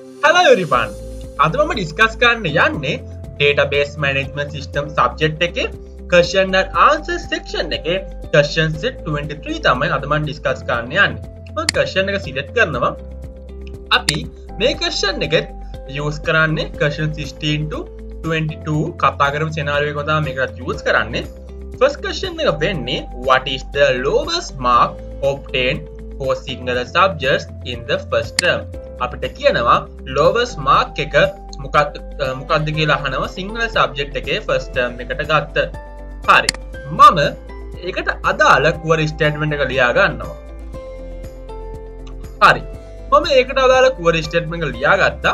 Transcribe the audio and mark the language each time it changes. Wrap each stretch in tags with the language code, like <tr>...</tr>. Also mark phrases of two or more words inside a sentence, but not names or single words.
<en>Hello everyone.</en> <si>අද මම ඩිස්කස් කරන්න යන්නේ</si> <en>database management system subject</en> <si>එකේ</si> <en>question and answer section</en> <si>එකේ</si> <en>question set 23</en> <si>තමයි අද මම ඩිස්කස් කරන්න යන්නේ. මම question එක select කරනවා. අපි මේ question එක use කරන්නේ</si> <en>question 16 to 22</en> <si>කතා කරමු scenario එක තමයි මේකට use කරන්නේ.</si> <en>First question</en> <si>එක වෙන්නේ</si> <en>what is the lowest mark obtained for singular subjects in the first term?</en> <si>අපිට කියනවා</si> <en>lowest mark</en> <si>එක මොකක්ද කියලා අහනවා සිංහල සබ්ජෙක්ට් එකේ</si> <en>first term</en> <si>එකට ගත්ත. හරි. මම ඒකට අදාළ</si> <en>query statement</en> <si>එක ලියා ගන්නවා. හරි. මම ඒකට අදාළ</si> <en>query statement</en> <si>එක ලියා ගත්තා.</si>